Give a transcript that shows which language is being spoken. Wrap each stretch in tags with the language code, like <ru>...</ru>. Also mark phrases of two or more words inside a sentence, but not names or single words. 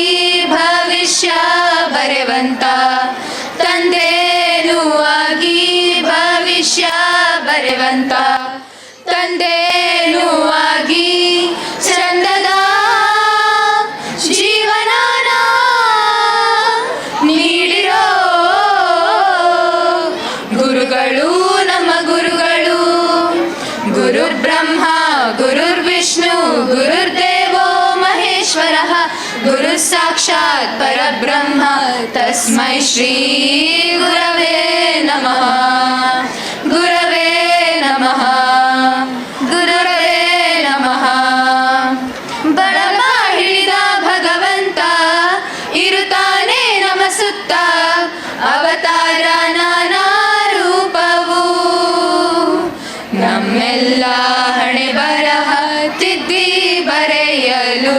<kn>ಭವಿಷ್ಯ ಬರೆವಂತ ತಂದೆನೂ ಆಗಿ, ಭವಿಷ್ಯ ಬರೆವಂತ ತಂದೆನೂ ಆಗಿ. ಚಂದದ ಜೀವನಾನ ನೀಡಿರೋ ಗುರುಗಳು ನಮ್ಮ ಗುರುಗಳು.</kn> <sa>ಗುರುರ್ ಬ್ರಹ್ಮ ಗುರುರ್ ವಿಷ್ಣು ಗುರುರ್ದೇವೋ ಮಹೇಶ್ವರಃ, ಗುರು ಸಾಕ್ಷಾತ್ ಪರಬ್ರಹ್ಮ ತಸ್ಮೈ ಶ್ರೀ ಗುರವೇ ನಮಃ. ಗುರವೇ ನಮಃ, ಗುರವೇ ನಮಃ.</sa> <kn>ಬಳಪ ಹಿಡಿದ ಭಗವಂತ ಇರುತ್ತಾನೆ ನಮ್ಮ ಸುತ್ತ, ಅವತಾರ ನಾನಾ ರೂಪವು ನಮ್ಮೆಲ್ಲ ಹಣೆ ಬರಹ ತಿದ್ದಿ ಬರೆಯಲು.</kn>